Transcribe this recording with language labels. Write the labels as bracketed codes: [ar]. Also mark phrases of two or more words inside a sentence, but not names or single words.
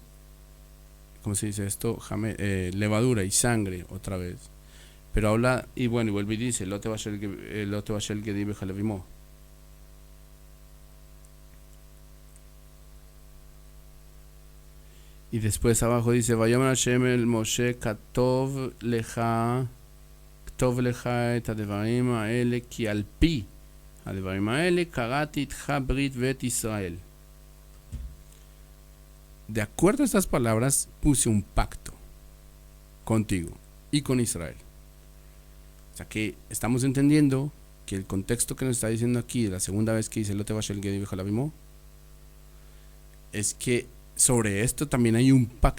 [es] ¿Cómo se dice esto? Levadura y sangre, otra vez. Pero habla, y bueno, y vuelve y dice, [he] לא תבשל גדי בחלב אמו. [es] Y después abajo dice, [he] ויאמר השם אל משה כתב לך את הדברים האלה כי על פי הדברים האלה כרתי אתך ברית ואת ישראל. [es] De acuerdo a estas palabras, puse un pacto contigo y con Israel. O sea que estamos entendiendo que el contexto que nos está diciendo aquí, de la segunda vez que dice [he] לא תבשל גדי בחלב אמו, [es] es que sobre esto también hay un pacto.